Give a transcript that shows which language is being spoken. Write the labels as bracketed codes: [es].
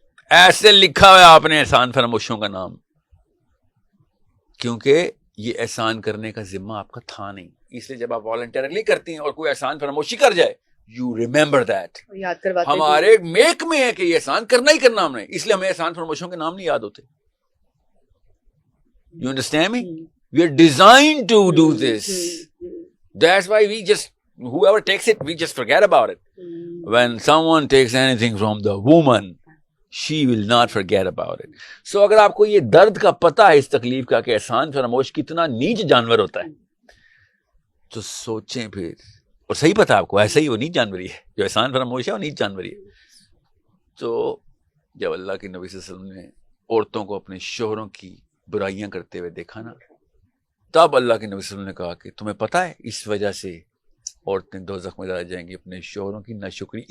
[ur] ایسے لکھا ہوا ہے آپ نے احسان فراموشوں کا نام, کیونکہ یہ احسان کرنے کا ذمہ آپ کا تھا نہیں. اس لیے جب آپ والنٹیرلی کرتی ہیں اور کوئی احسان فراموشی کر جائے, [en] You remember that. [ur] یاد کرواتے ہیں. ہمارے میک میں ہے کہ یہ احسان کرنا ہی کرنا ہم نے, اس لیے ہمیں احسان فراموشوں کے نام نہیں یاد ہوتے. [en] You understand me? We are designed to do this. That's why we just, whoever takes it, we just forget about it. When someone takes anything from the woman, she will not forget about it. [ur] So اگر آپ کو یہ درد کا پتہ ہے اس تکلیف کا کہ احسان فراموش کتنا نیچ جانور ہوتا ہے, تو سوچیں پھر. اور صحیح پتہ آپ کو, ایسا ہی وہ نیچ جانوری ہے, جو احسان فراموش ہے وہ نیچ جانوری ہے. تو جب اللہ کے نبی صلی اللہ علیہ وسلم نے عورتوں کو اپنے شوہروں کی برائیاں کرتے ہوئے دیکھا نا, تب اللہ کے نبی صلی اللہ علیہ وسلم نے کہا کہ تمہیں پتہ ہے اس وجہ سے عورتیں دوزخ میں ڈالی جائیں گی اپنے شوہروں کی ناشکری.